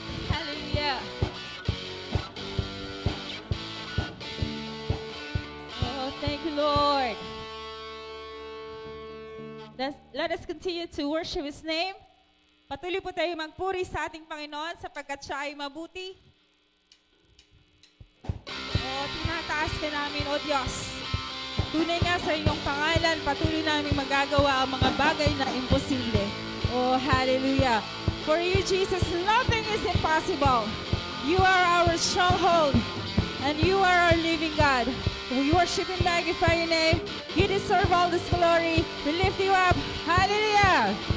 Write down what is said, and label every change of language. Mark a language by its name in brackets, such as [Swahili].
[English] Hallelujah. Oh, thank you, Lord. Let us continue to worship His name. [Filipino] Patuloy po tayo magpuri sa ating Panginoon sapagkat siya ay mabuti. Oh, tinataas ka namin, O Diyos. Tunay nga sa iyong pangalan, patuloy namin magagawa ang mga bagay na imposible. [English] Oh, hallelujah. For you, Jesus, nothing is impossible. You are our stronghold, and you are our living God. We worship and magnify your name. You deserve all this glory. We lift you up. Hallelujah.